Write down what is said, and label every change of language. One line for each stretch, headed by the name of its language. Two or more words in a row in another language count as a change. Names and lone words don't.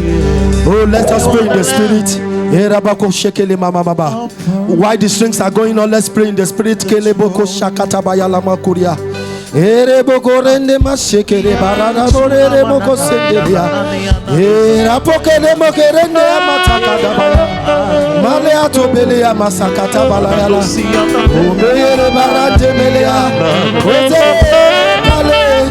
English: Oh, let us pray in the Spirit. While the strings are going on, let's pray in the Spirit. Ereboko rende mashekere barana borere moko sendelia. Erapokele mokerende amataka baya. Male atobele ya masakata balayala. Omere barate melea. Oze kale.